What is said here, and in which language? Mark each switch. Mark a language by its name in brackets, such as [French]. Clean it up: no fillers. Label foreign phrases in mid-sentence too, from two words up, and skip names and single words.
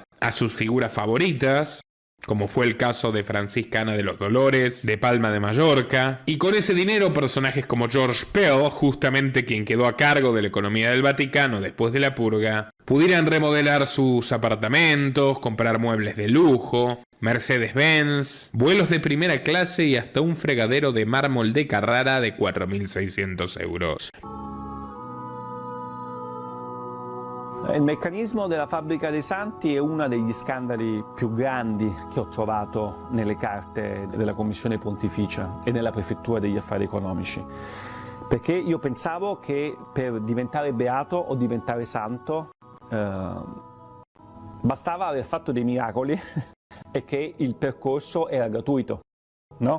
[Spanish] a sus figuras favoritas, como fue el caso de Franciscana de los Dolores, de Palma de Mallorca, y con ese dinero personajes como George Pell, justamente quien quedó a cargo de la economía del Vaticano después de la purga, pudieran remodelar sus apartamentos, comprar muebles de lujo, Mercedes-Benz, vuelos de primera clase y hasta un fregadero de mármol de Carrara de 4.600 euros. [Italian] Il meccanismo della fabbrica dei Santi è uno degli scandali più grandi che ho trovato nelle carte della Commissione Pontificia e nella Prefettura degli Affari Economici, perché io pensavo che per diventare beato o diventare santo bastava aver fatto dei miracoli e che il percorso era gratuito, no?